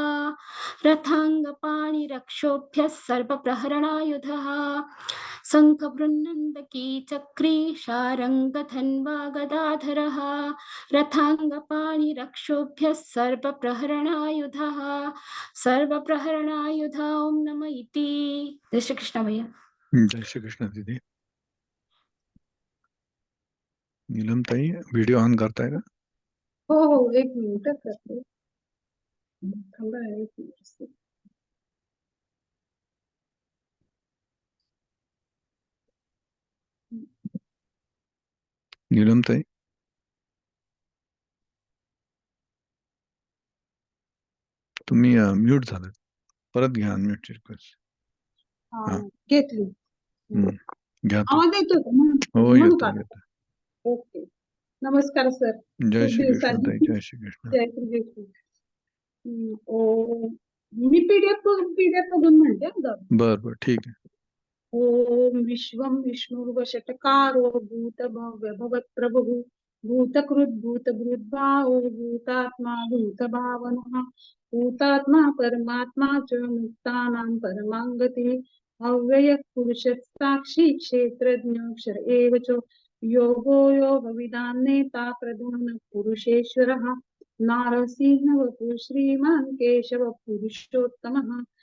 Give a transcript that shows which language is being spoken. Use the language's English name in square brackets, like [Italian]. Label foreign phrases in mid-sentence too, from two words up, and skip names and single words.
[Sanskrit] रथाङ्गपाणिरक्षोभ्यः सर्वप्रहरणायुधः शङ्खभृन्नन्दकी चक्री शारङ्गधन्वा गदाधरः रथाङ्गपाणिरक्षोभ्यः सर्वप्रहरणायुधः सर्वप्रहरणायुध ओम नमः इति। [Hindi] जय श्री कृष्ण भैया। जय श्री कृष्ण दीदी। नीलम ताई [English] video on [Hindi] करता है का? [Marathi] हो एक मिनिट करते थांबा एक मिनिट। नीलम ताई तुम्ही म्यूट झाला, परत घ्या [English] unmute request. [Marathi] घेतली. घ्या आवाज येतो का? हो म्हणू येतो का? ओके. नमस्कार सर. जय श्री कृष्ण ताई. जय श्री कृष्ण. जय श्री कृष्ण. ओ मी पीडीएफ बघून म्हणते हं दादा. बर बर ठीक आहे. [Sanskrit] ओम विश्वं विष्णुर्वषट्कारो भूतभव्य भवत्प्रभुः भूतकृत् भूतभृद्भावो भूतात्मा भूतभावनः भूतात्मा परमात्मा च मुक्तानां परमाङ्गतिः अव्ययः पुरुषः साक्षी क्षेत्रज्ञोऽक्षर एव च योगो योगविदां नेता प्रधानः पुरुषेश्वरः नारसिंहवपुः श्रीमान् केशवः पुरुषोत्तमः